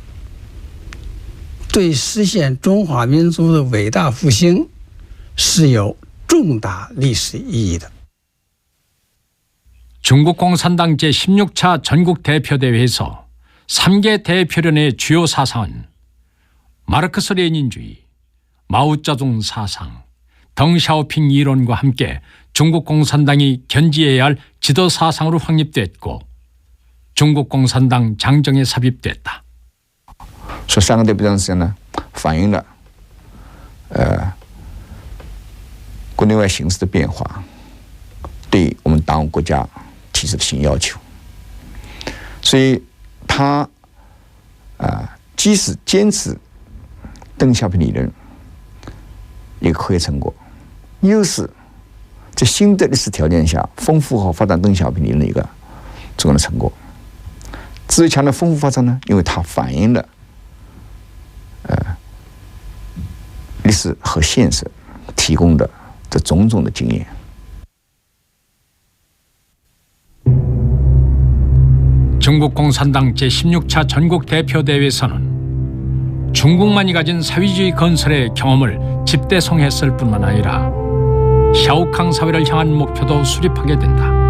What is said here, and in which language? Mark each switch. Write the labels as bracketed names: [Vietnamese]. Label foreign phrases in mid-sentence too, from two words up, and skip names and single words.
[Chinese] 对实现中华民族的伟大复兴是有重大历史意义的。 [Korean] 중국 공산당 제16차 전국 대표대회에서 3개 대표련의 주요 사상은 마르크스 레닌주의, 마오쩌둥 사상, 덩샤오핑 이론과 함께 중국 공산당이 견지해야 할 지도 사상으로 확립됐고 중국 공산당 장정에 삽입됐다. [Chinese] 说3个代表的思想呢，反映了国内外形势的变化，对我们党国家 提出的新要求，所以他即使坚持邓小平理论一个科学成果，又是在新的历史条件下丰富和发展邓小平理论一个重要的成果。至于强调丰富发展呢，因为它反映了历史和现实提供的这种种的经验。 [Korean] 중국 공산당 제16차 전국 대표대회에서는 중국만이 가진 사회주의 건설의 경험을 집대성했을 뿐만 아니라 샤오캉 사회를 향한 목표도 수립하게 된다.